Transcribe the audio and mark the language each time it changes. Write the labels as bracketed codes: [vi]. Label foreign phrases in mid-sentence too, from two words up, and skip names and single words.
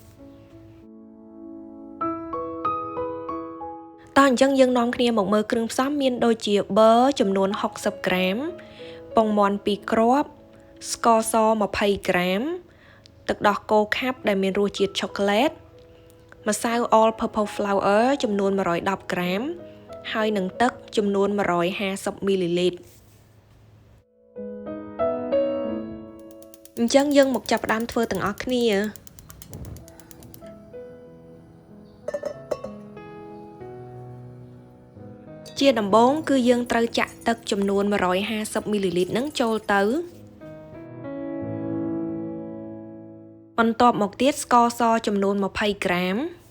[km] តោះអញ្ចឹងយើងនាំគ្នាមកមើលគ្រឿងផ្សំមានដូចជាប៊ឺចំនួន60ក្រាមពងមាន់2គ្រាប់ស្ករស20ក្រាមទឹកដោះគោខាប់ដែលមានរសជាតិឆូកូឡេតម្សៅ [en] all purpose flour [km] ចំនួន110ក្រាមហើយនឹងទឹកចំនួន150មីលីលីត្រ អញ្ចឹងយើងមកចាប់ផ្ដើមធ្វើទាំងអស់គ្នាជាដំបូងគឺយើងត្រូវចាក់ទឹកចំនួន150មីលីលីត្រនឹងចូលទៅបន្ទាប់មកទៀតស្ករសចំនួន20ក្រាម